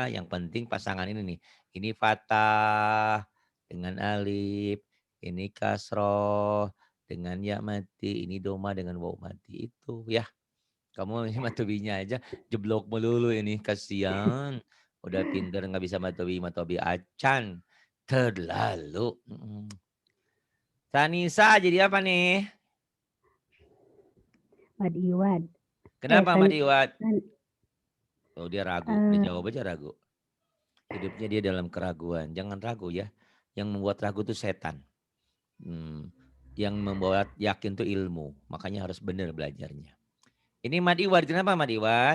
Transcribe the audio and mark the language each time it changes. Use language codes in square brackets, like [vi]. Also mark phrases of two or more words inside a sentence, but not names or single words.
[id] Yang penting pasangan ini nih. Ini fatah dengan alif. Ini kasroh dengan ya mati. Ini doma dengan waw mati. Itu ya. Kamu ini matobinya aja jeblok melulu ini. Kasihan. Udah pinter nggak bisa matobi acan. Terlalu. Sanisa jadi apa nih? Madiwad. Kenapa San, Madiwat? san, Oh dia ragu, dia jawab aja ragu. Hidupnya dia dalam keraguan. Jangan ragu ya. Yang membuat ragu itu setan. Yang membuat yakin itu ilmu. Makanya harus benar belajarnya. Ini Madiwad. Kenapa Madiwad?